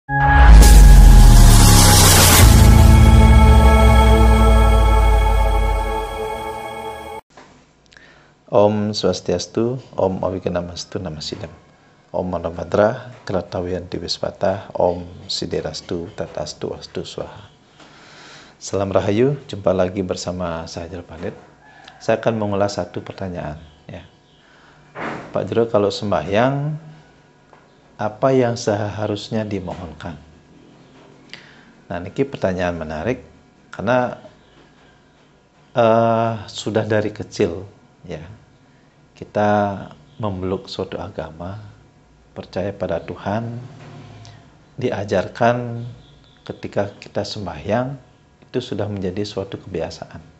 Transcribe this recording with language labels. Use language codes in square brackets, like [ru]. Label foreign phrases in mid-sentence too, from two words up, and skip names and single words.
[sa] Om Swastiastu, Om Awiganamastu Namasidam, Om Manabhadra, Kelatawian Diwiswata, Om Siderastu, Tatastu, Astu, Swaha. [id] Salam Rahayu, jumpa lagi bersama saya Jero Palit. Saya akan mengulas satu pertanyaan. Ya. Pak Jero, kalau sembahyang, apa yang seharusnya dimohonkan? Nah, ini pertanyaan menarik, karena sudah dari kecil, ya, kita memeluk suatu agama, percaya pada Tuhan, diajarkan ketika kita sembahyang, itu sudah menjadi suatu kebiasaan.